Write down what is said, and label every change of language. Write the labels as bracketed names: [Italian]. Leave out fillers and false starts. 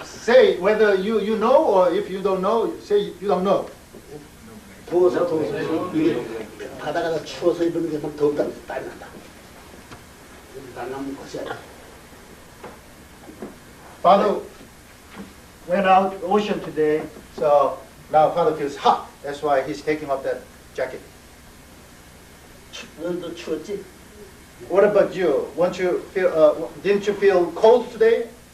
[English] Say whether you know or if you don't know, say you don't know. [Korean] 더워서 이게 바다가 추워서 입는 게 막 덥다 땀이 난다. 땀 나면 벗어야 돼. [English] Father went out the ocean today, so now Father feels hot. That's why he's taking off that jacket. [Korean] 너도 추웠지? [English] What about you? Didn't you feel cold today?